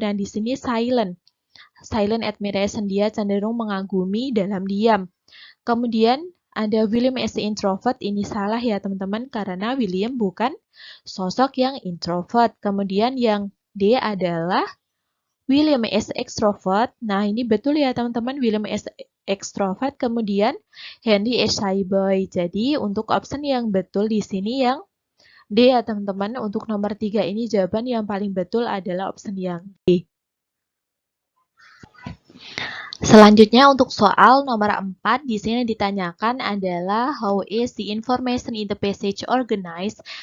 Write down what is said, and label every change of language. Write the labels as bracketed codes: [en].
[id] Dan di sini silent. Silent admiration, dia cenderung mengagumi dalam diam. Kemudian ada [en] William is introvert, [id] ini salah ya teman-teman karena William bukan sosok yang introvert. Kemudian yang D adalah [en] William is extrovert. [id] Nah ini betul ya teman-teman, [en] William is extrovert. Kemudian Henry is shy boy. [id] Jadi untuk option yang betul di sini yang D ya teman-teman. Untuk nomor 3 ini jawaban yang paling betul adalah option yang D. Selanjutnya untuk soal nomor 4, di sini ditanyakan adalah [en] how is the information in the passage organized.